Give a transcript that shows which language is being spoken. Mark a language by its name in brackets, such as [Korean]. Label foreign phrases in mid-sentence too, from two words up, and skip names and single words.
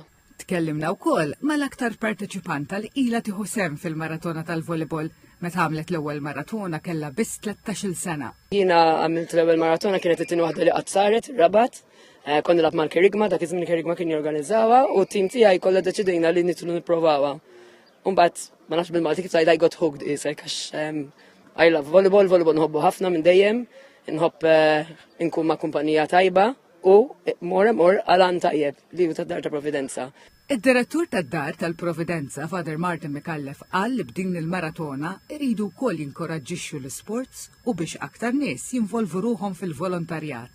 [Maltese] Tkellimna wkoll mal-aktar parteċipanta li ilha tieħu sehem fil-maratona tal-volleyball. Meta għamlet l-ewwel maratona kellha biss 13-il sena. Jiena għamilt l-ewwel maratona kienet it-tieni waħda li qatt saret, Rabat. Konna nilgħab mal-Kerigma, dak iż-żmien Kerigma kien jorganizzawha u t-tim tiegħi kollha deċidejna li nitlu nipprovawha. U mbagħad ma nafx bil-Malti kif [English] I got hooked [Maltese] isek għax [English] I love volleyball [Maltese] nħobbu ħafna minn dejjem, nħobb inkun ma' kumpanija tajba u mor għalan tajjeb li hu tad-Dar ta' Providenza. Id-direttur tad-Dar tal-Providenza, Father Martin Mikallef, qal li b'din il-maratona iridu wkoll jinkoraġġixxu l-isports u biex aktar nies jinvolvu ruhom fil-volontarjat.